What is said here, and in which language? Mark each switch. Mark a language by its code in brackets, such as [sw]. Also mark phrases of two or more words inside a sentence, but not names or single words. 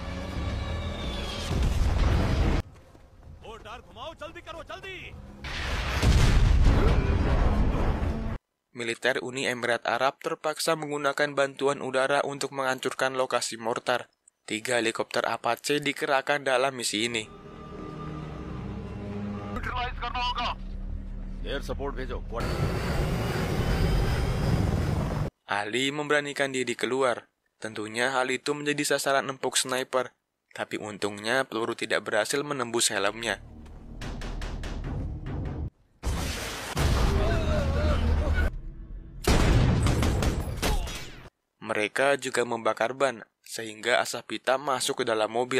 [id] Militer Uni Emirat Arab terpaksa menggunakan bantuan udara untuk menghancurkan lokasi mortar. 3 helikopter Apache dikerahkan dalam misi ini. [en] air support [hi] भेजो। [id] Ali memberanikan diri keluar. Tentunya hal itu menjadi sasaran empuk sniper. Tapi untungnya peluru tidak berhasil menembus helmnya. Mereka juga membakar ban, sehingga asap hitam masuk ke dalam mobil.